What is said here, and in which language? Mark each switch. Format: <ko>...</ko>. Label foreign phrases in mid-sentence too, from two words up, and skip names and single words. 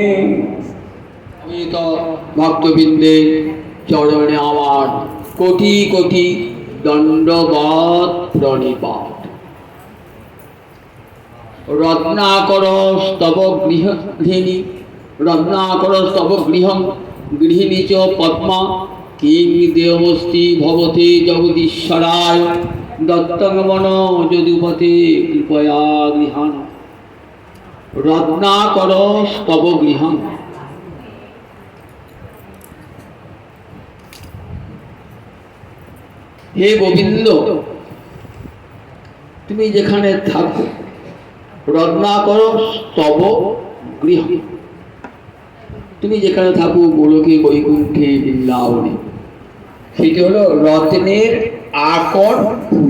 <bn>ভক্তবৃন্দের চরণে আমার কোটি কোটি দণ্ডবৎ প্রণিপাত।</bn> <sa>रत्नाकर स्तव गृहिणी रत्नाकर स्तव गृहं गृहिणी च पद्मा किं देवस्ति भवते जगदीश्वराय दत्तं मन यदुपते कृपया गृहाण। रत्नाकर स्तव गृहं,</sa> <bn>হে গোবিন্দ তুমি যেখানে থাকো,</bn> <sa>रत्नाकर स्तव गृह,</sa> <bn>তুমি যেখানে থাকো গোলকে বৈকুণ্ঠে বৃন্দাবনে, সেটি হলো রত্নের আকর ভূমি।</bn>